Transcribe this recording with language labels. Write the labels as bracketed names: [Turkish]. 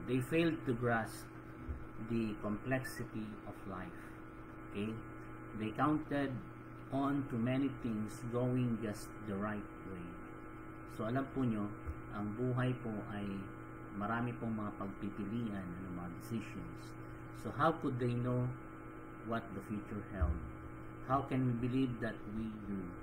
[English] They failed to grasp the complexity of life. Okay? They counted on to many things going just the right way. [Filipino] So alam po nyo, ang buhay po ay marami pong mga pagpipilian, mga decisions. [English] So how could they know what the future held? How can we believe that we do?